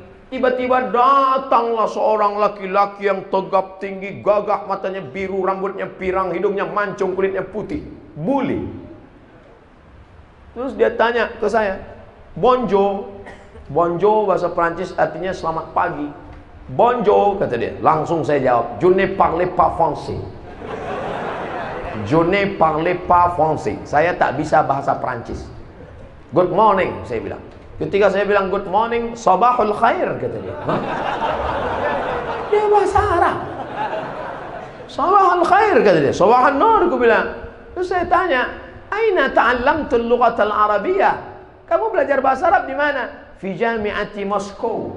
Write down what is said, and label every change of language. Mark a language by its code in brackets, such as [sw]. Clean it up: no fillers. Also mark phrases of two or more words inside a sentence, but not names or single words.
[id] Tiba-tiba datanglah seorang laki-laki yang tegap tinggi, gagah, matanya biru, rambutnya pirang, hidungnya mancung, kulitnya putih. Bule. Terus dia tanya ke saya, [fr] bonjour. [id] Bonjour bahasa Prancis artinya selamat pagi. Bonjour kata dia. Langsung saya jawab, [fr] je ne parle pas français. Je ne parle pas français. [id] Saya tak bisa bahasa Prancis. [en] Good morning [id] saya bilang. Ketika saya bilang [en] good morning, [ar] صباح الخير [id] kata dia. Hah? Dia bahasa Arab. [ar] صباح الخير [id] kata dia. [ar] صباح النور [id] aku bilang. Terus saya tanya, [ar] أين تعلمت اللغة العربية? [id] Kamu belajar bahasa Arab di mana? [ar] في جامعة موسكو.